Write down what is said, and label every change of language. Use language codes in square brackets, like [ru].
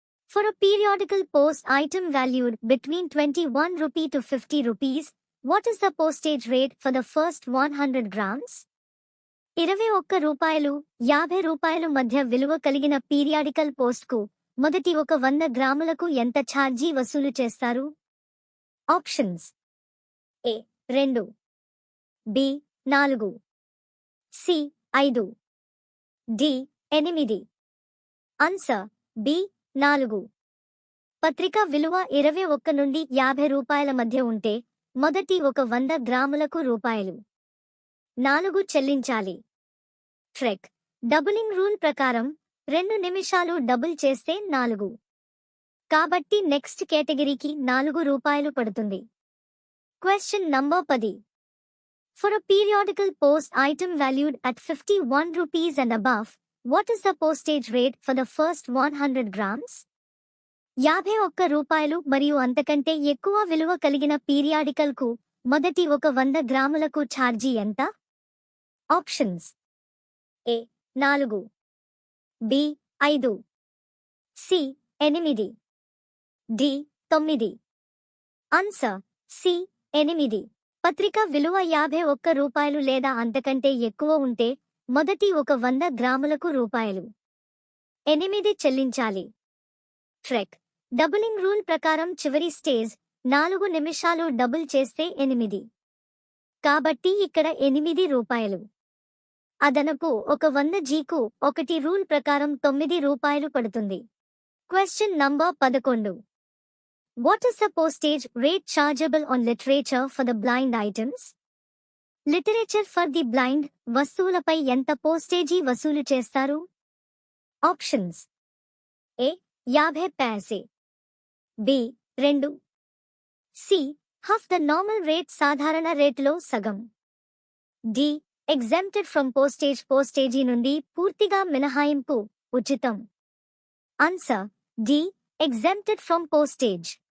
[en] For a periodical post item valued between 21 rupee to 50 rupees, what is the postage rate for the first 100 grams? [te] 21 రూపాయలు 50 రూపాయలు మధ్య విలువ కలిగిన periodical పోస్ట్కు మొదటి 100 గ్రాములకు ఎంత ఛార్జీ వసూలు చేస్తారు? ఆప్షన్స్: ఏ 2, B 4, C 5, D 8. Answer B 4. పత్రిక విలువ 21 నుండి 50 రూపాయల మధ్య ఉంటే మొదటి 100 గ్రాములకు రూపాయలు 4 చెల్లించాలి. ట్రెక్ డబులింగ్ రూల్ ప్రకారం 2 నిమిషాలు డబుల్ చేస్తే 4. కాబట్టి నెక్స్ట్ కేటగిరీకి 4 రూపాయలు పడుతుంది. Question number 10. [en] For a periodical post item valued at 51 rupees and above, what is the postage rate for the first 100 grams? [te] 51 రూపాయలు మరియు అంతకంటే ఎక్కువ విలువ కలిగిన పీరియాడికల్ కు మొదటి 100 గ్రాములకు ఛార్జీ ఎంత? ఆప్షన్స్: ఏ 4, B 5, C 8, D 9. Answer C 8. పత్రిక విలువ 51 రూపాయలు లేదా అంతకంటే ఎక్కువ ఉంటే మొదటి 100 గ్రాములకు రూపాయలు 8 చెల్లించాలి. ట్రెక్ డబులింగ్ రూల్ ప్రకారం చివరి స్టేజ్ 4 నిమిషాలు డబుల్ చేస్తే 8. కాబట్టి ఇక్కడ 8 రూపాయలు. అదనపు 100 జీకు 1 రూల్ ప్రకారం 9 రూపాయలు పడుతుంది. Question number 11. [en] What is the postage rate chargeable on literature for the blind items? [te] Literature for the blind వస్తువులపై ఎంత పోస్టేజీ వసూలు చేస్తారు? Options: ఏ 50 paise, B 2, C [en] half the normal rate [te] సాధారణ రేటులో సగం, డి [en] exempted from postage [te] నుండి పూర్తిగా మినహాయింపు ఉచితం. Answer D [en] Exempted from postage.